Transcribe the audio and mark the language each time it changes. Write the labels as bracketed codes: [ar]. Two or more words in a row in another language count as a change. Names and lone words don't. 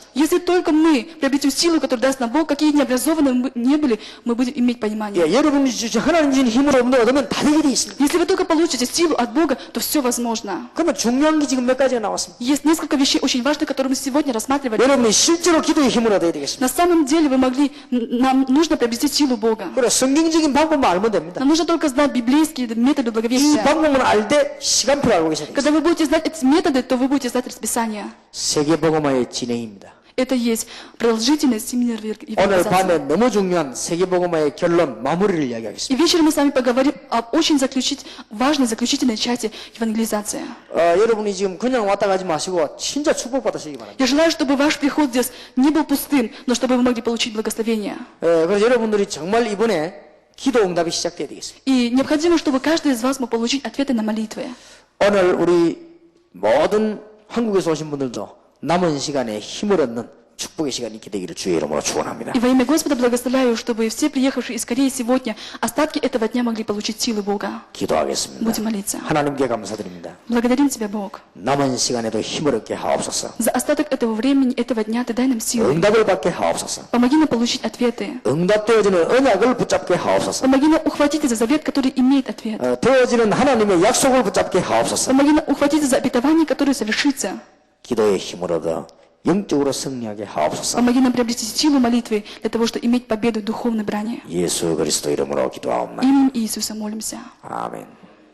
[ru] Если только мы приобретем силу, которую даст нам Бог, какие необразованные мы не были, мы будем иметь понимание. [ko] 예, 여러분이 하나님 주신 힘을 얻으면 다 되게 돼 있습니다. [ru] Если вы только получите силу от Бога, то все возможно. [ko] 그러면 중요한 게 지금 몇 가지가 나왔습니다. [ru] Есть несколько вещей очень важных, которые мы сегодня рассматривали. [ko] 여러분이 실제로 기도의 힘을 얻어야 되겠습니다. [ru] На самом деле нам нужно приобрести силу Бога. [ko] 그래, 성경적인 방법만 알면 됩니다. [ru] Нам нужно только знать библейские методы [ko] 이 [ru] благовестия. [ko] 방법을 알 때 시간표를 알고 계셔야 되겠습니다. [ru] Когда вы будете знать эти методы, то вы будете знать расписание. [ko] 세계복음화의 진행입니다. [ru] Это есть продолжительность семейной [ko] 오늘 밤에 [ru] евангелизации. [ko] 너무 중요한 세계복음화의 결론, 마무리를 [ru] И [ko] 이야기하겠습니다. [ru] вечером мы с вами поговорим об очень важной заключительной части евангелизации. [ko] 여러분이 지금 그냥 왔다 가지 마시고 진짜 축복받으시기 바랍니다. [ru] Я желаю, чтобы ваш приход здесь не был пустым, но чтобы вы могли получить благословение. [ko] 그래서 여러분들이 정말 이번에 기도 응답이 시작돼야 되겠습니다. [ru] И необходимо, чтобы каждый из вас мог получить ответы на молитвы. [ko] 오늘 우리 모든 한국에서 오신 분들도 남은 시간에 힘을 얻는 축복의 시간이 있게 되기를 주의 이름으로 축원합니다. [ru] И во имя Господа благословляю, чтобы все приехавшие из Кореи сегодня остатки этого дня могли получить силы Бога. [ko] 기도하겠습니다. [ru] Будем молиться. [ko] 하나님께 감사드립니다. [ru] Благодарим Тебя, Бог. [ko] 남은 시간에도 힘을 얻게 하옵소서. [ru] За остаток этого времени, этого дня Ты дай нам силы. [ko] 응답을 받게 하옵소서. [ru] Помоги нам получить ответы. [ko] 응답되어지는 언약을 붙잡게 하옵소서. [ru] Помоги нам ухватиться за завет, который имеет ответ. [ko] 되어지는 하나님의 약속을 붙잡게 하옵소서. [ru] Помоги нам ухватиться за обетование, которое совершится. [ko] 기도의 힘을 얻어 영적으로 승리하게 하옵소서. [ru] Помоги нам приобрести силу молитвы для того, чтобы иметь победу в духовной брани. [ko] 예수 그리스도 이름으로 기도하옵나이다. [ru] Именем Иисуса молимся. [ko] 아멘.